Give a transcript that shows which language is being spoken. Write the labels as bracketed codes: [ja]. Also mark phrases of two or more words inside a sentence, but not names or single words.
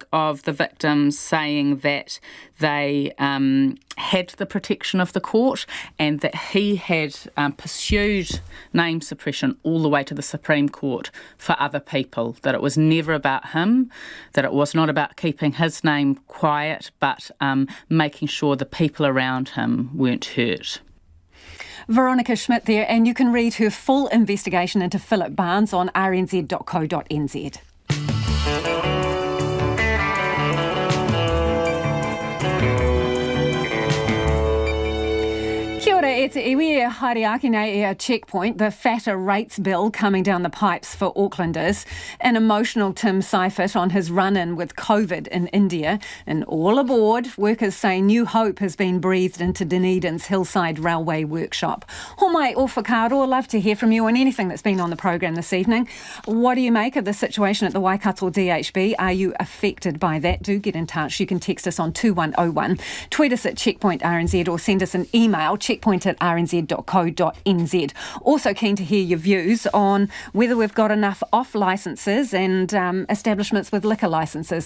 [en] of the victims saying that they had the protection of the court and that he had pursued name suppression all the way to the Supreme Court for other people, that it was never about him, that it was not about keeping his name quiet, but making sure the people around him weren't hurt. Veronica Schmidt there, and you can read her full investigation into Philip Barnes on rnz.co.nz. [mi] Kia ora e te iwi e haere ake nei e a [en] checkpoint, the fatter rates bill coming down the pipes for Aucklanders. An emotional Tim Seifert on his run-in with COVID in India. And all aboard, workers say new hope has been breathed into Dunedin's Hillside Railway Workshop. [mi] Homai o whakaaro, [en] love to hear from you on anything that's been on the programme this evening. What do you make of the situation at the Waikato DHB? Are you affected by that? Do get in touch. You can text us on 2101, tweet us at Checkpoint RNZ or send us an email, checkpoint@rnz.co.nz. Also keen to hear your views on whether we've got enough off licences and establishments with liquor licences.